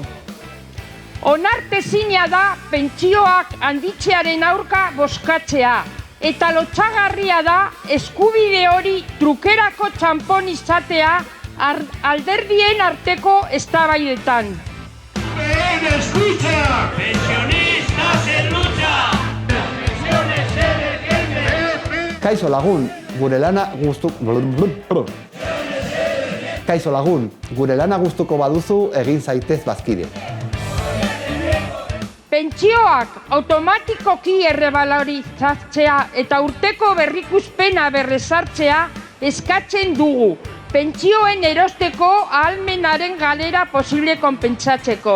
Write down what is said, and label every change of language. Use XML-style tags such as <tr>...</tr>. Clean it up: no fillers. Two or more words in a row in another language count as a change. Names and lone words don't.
<eu>Onartezina da pentsioak handitzearen aurka bozkatzea eta lotsagarria da eskubide hori trukerako txanpon izatea alderdien arteko eztabaidetan.</eu> <es>¡UPN escucha! ¡Pensionistas en lucha! ¡Pensiones se defienden!</es> <eu>Kaixo lagun, gure lana gustuko baduzu egin zaitez bazkide. Pentsioak automatikoki errebalorizatzea eta urteko berrikuspena berrezartzea eskatzen dugu, pentsioen erosteko ahalmenaren galera posible konpentsatzeko.</eu>